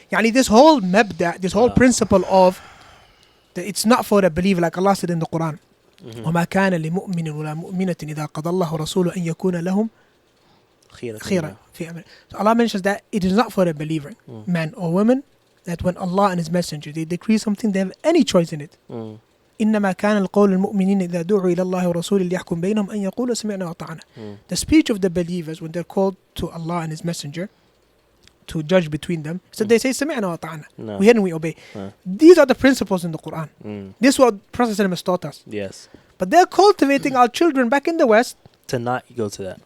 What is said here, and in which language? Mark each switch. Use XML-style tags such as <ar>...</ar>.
<en>Yani this whole mabda, this whole principle of that it's not for a believer, like Allah said in the Quran.</en> <ar>وَمَا كَانَ لِمُؤْمِنٍ وَلَا مُؤْمِنَةٍ إِذَا قَضَى اللَّهُ رَسُولُهُ أَن يَكُونَ لَهُمْ خِيرًا فِي أَمْرِهِمْ.</ar> <en>So Allah mentions that it is not for a believer, man or woman, that when Allah and His Messenger, they decree something, they have any choice in it.</en> <ar>إنما كان القول المؤمنين إذا دعوا إلى الله ورسوله ليحكم بينهم أن يقولوا سمعنا وأطعنا.</ar> <en>The speech of the believers when they're called to Allah and His Messenger to judge between them, so they say</en> <ar>سمعنا وأطعنا.</ar> <en>We hear and we obey. These are the principles in the Quran. This is what Prophet ﷺ has taught us. Yes. But they're cultivating our children back in the West to not go to that.</en>